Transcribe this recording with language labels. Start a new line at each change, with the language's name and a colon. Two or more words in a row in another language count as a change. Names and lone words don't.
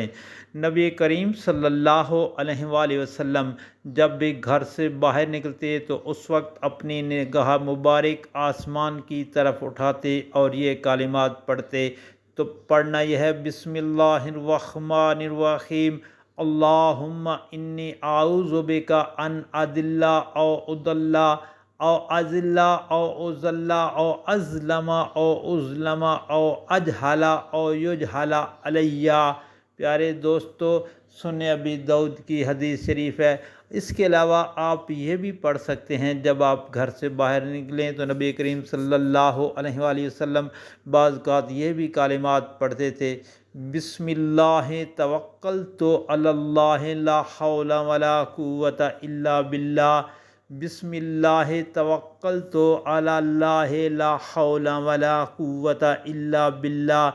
Urdu: نبی کریم
Arabic: صلی اللہ علیہ وآلہ وسلم
Urdu: جب بھی گھر سے باہر نکلتے تو اس وقت اپنی نگاہ مبارک آسمان کی طرف اٹھاتے اور یہ کلمات پڑھتے۔ تو پڑھنا یہ ہے،
Arabic: بسم اللہ الرحمن الرحیم، اللہم انی اعوذ بک ان اضل او اضل او اذل او اضل او اظلم او اظلم او اجہل او یجہل علی۔
Urdu: پیارے دوستو، سنن ابی داؤد کی حدیث شریف ہے۔ اس کے علاوہ آپ یہ بھی پڑھ سکتے ہیں، جب آپ گھر سے باہر نکلیں تو نبی کریم
Arabic: صلی اللہ علیہ وآلہ وسلم
Urdu: بعض اوقات یہ بھی کلمات پڑھتے تھے،
Arabic: بسم اللہ توکلت علی اللہ لا حول ولا قوت الا باللہ، بسم اللہ توکلت علی اللہ لا حول ولا قوت الا باللہ۔